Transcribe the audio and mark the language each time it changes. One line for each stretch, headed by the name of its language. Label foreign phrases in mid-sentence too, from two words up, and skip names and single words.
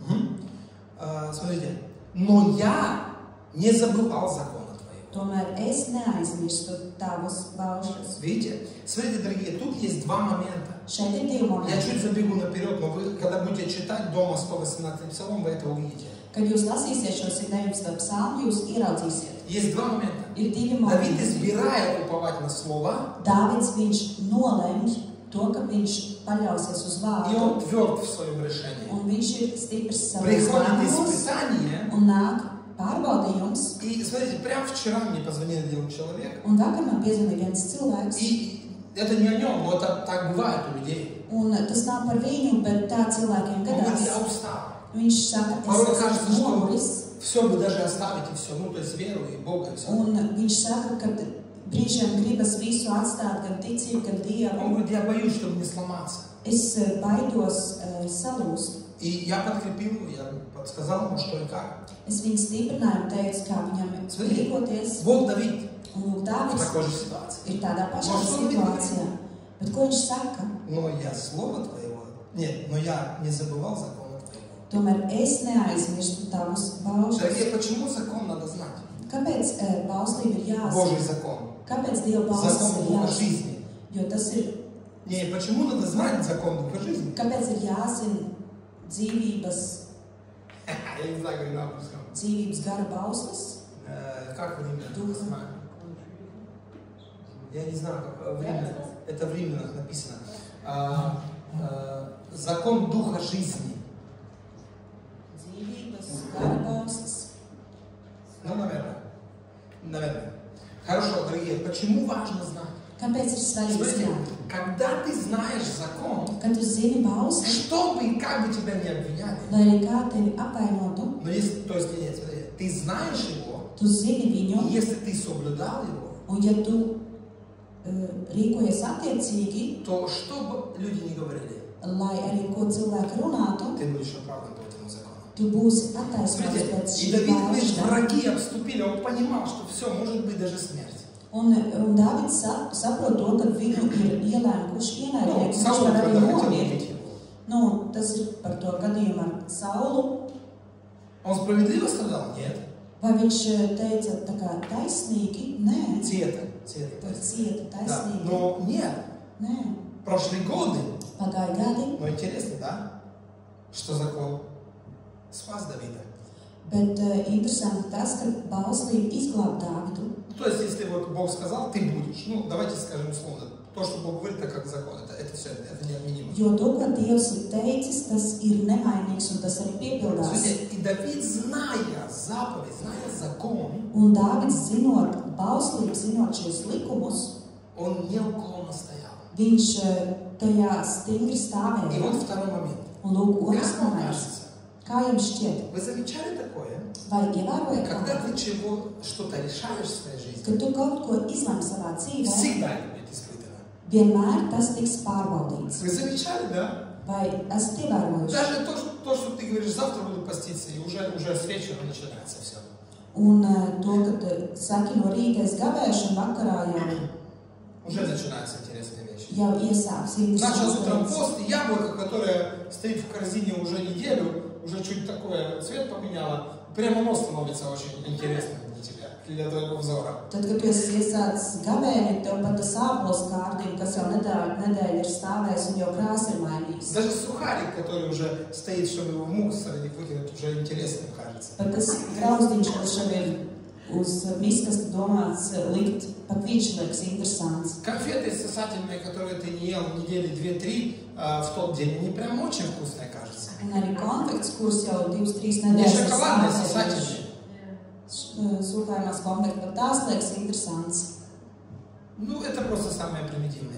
Russian: Смотрите. Но я не забывал закона Твоего.
Latvian: Tomēr es neaizmirstu tavus baušļus.
Russian: Видите? Смотрите, дорогие, тут есть два момента.
Latvian: Šeit ir divi
Russian: Я
Latvian: momenti.
Russian: чуть забегу наперед, но вы, когда будете читать дома 118 псалом, вы это увидите.
Latvian: Kad jūs lasīsiet šo 119. psalmu, jūs ieraudzīsiet.
Russian: Есть два момента.
Latvian: Ir divi
Russian: Давид
Latvian: momenti.
Russian: избирает уповать на слово,
Latvian: Dāvids, viņš nolemj to, ka viņš paļausies uz
Russian: и
Latvian: vārdu,
Russian: он тверд в своем решении.
Latvian: un viņš ir stiprs savos
Russian: Приходит
Latvian: lēmumos,
Russian: испытание,
Latvian: un nāk pārbaudījums.
Russian: и смотрите, прямо вчера мне позвонил один человек,
Latvian: Un vakar man piezvanīja viens cilvēks,
Russian: и это не о нем, но это так бывает у людей.
Latvian: un tas nav par viņu, bet tā cilvēkiem
Russian: Он говорит,
Latvian: gadās.
Russian: я устал.
Latvian: Viņš saka,
Russian: Порой
Latvian: es
Russian: кажется,
Latvian: esmu
Russian: что
Latvian: noguris,
Russian: все бы даже оставить и все, то есть веру и Бога и все.
Latvian: un viņš saka, ka brīžiem gribas visu atstāt, gan ticību, gan
Russian: Он
Latvian: Dievu.
Russian: говорит, я боюсь, чтобы не сломаться.
Latvian: Es baidos salūst.
Russian: И я подкрепил его, я подсказал ему, что и как.
Latvian: Es viņu stiprināju un teicu, kā viņam rīkoties.
Russian: Вот Давид
Latvian: Un lūk,
Russian: в
Latvian: Dāvids
Russian: такой же ситуации.
Latvian: ir tādā pašā
Russian: Может, он
Latvian: situācijā. Bet ko viņš saka?
Russian: Но я слово Твоего, нет, но я не забывал закона Твоего.
Latvian: Tomēr es neaizmirstu tavus baušļus.
Russian: Дорогие, почему закон надо знать?
Latvian: Kāpēc bauslība ir
Russian: Божий
Latvian: jāzina?
Russian: закон.
Latvian: Kāpēc Dieva bauslis
Russian: Закон
Latvian: ir
Russian: Духа
Latvian: jāzina?
Russian: жизни.
Latvian: Jo tas ir,
Russian: Не, почему надо знать закон Духа жизни?
Latvian: kāpēc ir jāzina dzīvības
Russian: Я не знаю, как на русском.
Latvian: gara bauslis?
Russian: Как в Римлянах? Духа. Знаю. Я не знаю, как в Римлянах. Это в Римлянах написано. Закон Духа жизни.
Latvian: Dzīvības gara bauslis.
Russian: Ну, наверное. Хорошо, дорогие, почему важно знать?
Latvian: Kāpēc ir svarīgi
Russian: Смотрите,
Latvian: zināt?
Russian: когда ты знаешь закон,
Latvian: kad tu zini bausli,
Russian: что бы и как бы тебя не обвиняли,
Latvian: lai arī kā tevi apvainotu,
Russian: но если, то есть, нет, смотри, ты знаешь его,
Latvian: tu zini viņu,
Russian: и если ты соблюдал его,
Latvian: un ja tu rīkojies attiecīgi,
Russian: то что бы люди не говорили,
Latvian: lai arī ko cilvēki runātu,
Russian: ты будешь оправдан по этому закону.
Latvian: tu būsi attaisnots
Russian: Смотрите,
Latvian: pēc
Russian: и
Latvian: šī
Russian: Давид говорит,
Latvian: baušļa.
Russian: враги обступили, он понимал, что все, может быть даже смерть.
Latvian: Un Dāvids saprot to, ka viņu ir ielēkuši ienaidnieki, viņš Saul var arī
Russian: когда хотел
Latvian: nomirt.
Russian: убить его.
Latvian: Nu, tas ir par to gadījumu ar Saulu.
Russian: Он справедливо сказал? Нет.
Latvian: Vai viņš teica tā kā taisnīgi? Nē. Cieta. Cieta,
Russian: Да.
Latvian: taisnīgi.
Russian: Но нет.
Latvian: Nē.
Russian: Прошли годы.
Latvian: Pagāja gadi,
Russian: Но интересно, да? Что закон спас Давида.
Latvian: bet interesanti tas, ka bauslība izglāb Dāvidu.
Russian: То есть, если вот Бог сказал, ты будешь. Ну, давайте скажем условно. То, что Бог говорит, это как закон. Это все, это неотменимо.
Latvian: Jo to, ko Dievs ir teicis, tas ir nemainīgs un tas arī piepildās.
Russian: Слушайте, и Давид, зная заповедь, зная закон,
Latvian: Un Dāvids, zinot bauslību, zinot šos likumus,
Russian: он неуклонно стоял.
Latvian: viņš tajā stingri
Russian: И
Latvian: stāvēja.
Russian: вот второй момент.
Latvian: Un lūk, otrs
Russian: Как вам
Latvian: moments.
Russian: кажется,
Latvian: Kā jums šķiet?
Russian: вы замечали такое?
Latvian: Vai ievērojat,
Russian: Когда ты что-то решаешь в своей жизни,
Latvian: ka tu kaut ko izlem savā dzīvē,
Russian: всегда это будет испытано.
Latvian: vienmēr tas tiks pārbaudīts?
Russian: Вы замечали, да?
Latvian: Vai esat ievērojuši?
Russian: Даже то, что ты говоришь, завтра буду поститься, и уже с вечера начинается все.
Latvian: Un to, ka tu saki no rīta es gavēšu un vakarā
Russian: Уже начинаются интересные вещи.
Latvian: jau iesāks
Russian: Начал
Latvian: interesantas
Russian: утром
Latvian: lietas.
Russian: пост, и яблоко, которое стоит в корзине уже неделю, уже чуть такое цвет поменяло, прямо оно становится очень интересным для тебя, для твоего взора.
Latvian: Tad, kad tu esi iesācis gavēni, tev pat tas ābols kārtiņa, kas jau nedēļu ir stāvējis un jau krāsa ir mainīgs.
Russian: Даже сухарик, который уже стоит, чтобы его в мусорник выкинуть, уже интересным кажется.
Latvian: Pat tas grauzdiņš, kas jau ir uz miskasta domāts likt, pat viņš liekas interesants.
Russian: Конфеты сосательные, которые ты не ел недели 2-3 в тот день, они прям очень вкусные, кажется.
Latvian: Un arī konfekts, kurus jau 2-3
Russian: Не
Latvian: nedēļas ir
Russian: шоколадные,
Latvian: stāvējuši.
Russian: сосательные.
Latvian: Sūkājumās konfekts, pat tās liekas interesants.
Russian: Ну, это просто самая примитивная